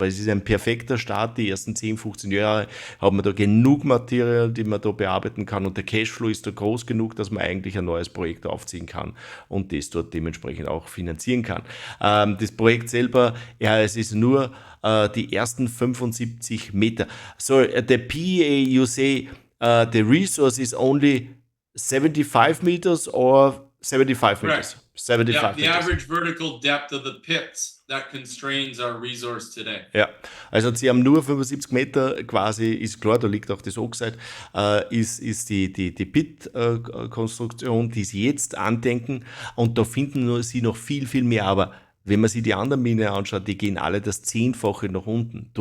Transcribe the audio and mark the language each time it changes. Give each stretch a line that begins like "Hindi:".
German: Aber es ist ein perfekter Start, die ersten 10, 15 Jahre haben wir da genug Material, die man da bearbeiten kann und der Cashflow ist da groß genug, dass man eigentlich ein neues Projekt aufziehen kann und das dort dementsprechend auch finanzieren kann. Das Projekt selber, ja, es ist nur die ersten 75 Meter.
English: So, the PEA, you say, the resource is only 75 meters or 75 meters? 75 yeah, the meters. average vertical depth of the pits that constrains our resource today.
German: Ja, also sie haben nur 75 Meter quasi, ist klar, da liegt auch das Oxide, ist die Pit-Konstruktion, die sie jetzt andenken und da finden sie noch viel mehr, aber wenn man sich die anderen Minen anschaut, die gehen alle das 10-fache nach unten.